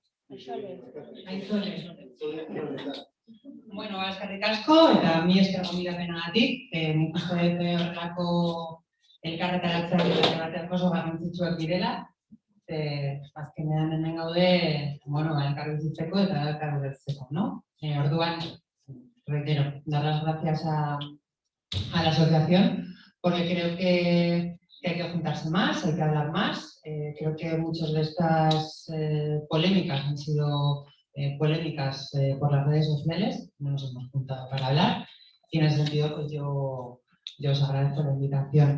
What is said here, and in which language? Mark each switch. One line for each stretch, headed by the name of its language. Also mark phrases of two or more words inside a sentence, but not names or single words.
Basque: Bueno, eskerrik asko, eta mi esker gonbidapena-gatik. Nik uste dut horrelako elkarretaratzeak eta debateak oso garrantzitsuak direla. Azkenean hemen gaude, elkar bizitzeko eta elkar ulertzeko, ¿no? Orduan,
Spanish: reitero, dar las gracias a la asociación, porque creo que hay que juntarse más, hay que hablar más. Creo que muchas de estas polémicas han sido polémicas por las redes sociales, no nos hemos juntado para hablar, y en ese sentido pues yo os agradezco la invitación.